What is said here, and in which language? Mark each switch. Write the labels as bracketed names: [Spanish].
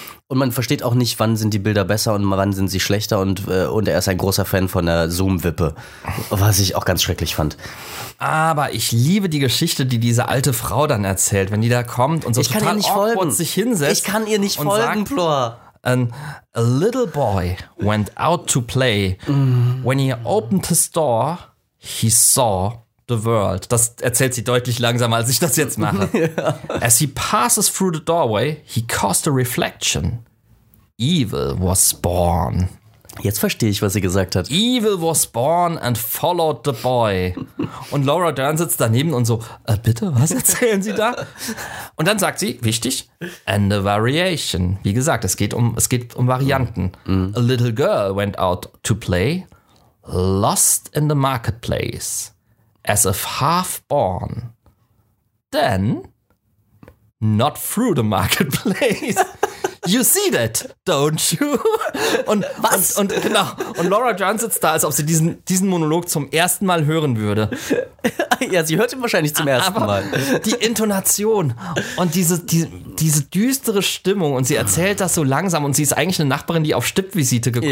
[German] Und man versteht auch nicht, wann sind die Bilder besser und wann sind sie schlechter. Und er ist ein großer Fan von der Zoom-Wippe, was ich auch ganz schrecklich fand. Aber ich liebe die Geschichte, die diese alte Frau dann erzählt, wenn die da kommt und so ich total awkward sich hinsetzt. Ich kann ihr nicht folgen, Plor. [English] A little boy went out to play. When he opened his door, he saw the world. [German] Das erzählt sie deutlich langsamer, als ich das jetzt mache. [English] As he passes through the doorway, he caused a reflection. Evil was born. [German] Jetzt verstehe ich, was sie gesagt hat. [English] Evil was born and followed the boy. [German] Und Laura Dern sitzt daneben und so, bitte, was erzählen Sie da? Und dann sagt sie, wichtig, [English] and a variation. [German] Wie gesagt, es geht um Varianten. [English] A little girl went out to play, lost in the marketplace. As if half born, then not through the marketplace. You see that, don't you? [German] Und was? Und genau. Und Laura Dern sitzt da, als ob sie diesen Monolog zum ersten Mal hören würde. Ja, sie hört ihn wahrscheinlich zum ersten Aber Mal. Die Intonation und diese düstere Stimmung und sie erzählt das so langsam und sie ist eigentlich eine Nachbarin, die auf Stippvisite gekommen